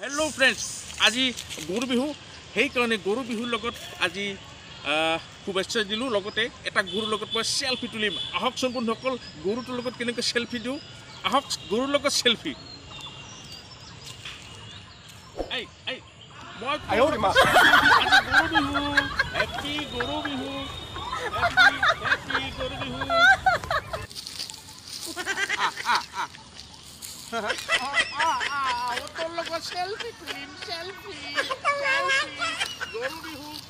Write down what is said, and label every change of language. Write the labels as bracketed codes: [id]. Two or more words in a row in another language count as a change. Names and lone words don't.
[en] Hello friends [as] आज गरु बिहू সেইকাৰণে गरु बिहुर লগত আজি শুভেচ্ছা দিলোঁ লগতে এটা গৰুৰ লগত মই সেলফি তুলিম আহকচোন বন্ধুসকল গৰুটোৰ লগত কেনেকৈ সেলফি দিওঁ আহক গৰুৰ লগত সেলফি এই এই মই গৰু বিহু হ্যাপি গৰু বিহু হ্যাপি গৰু বিহু তোর লগত সেলফি তুলিম সেলফি গরু বিহু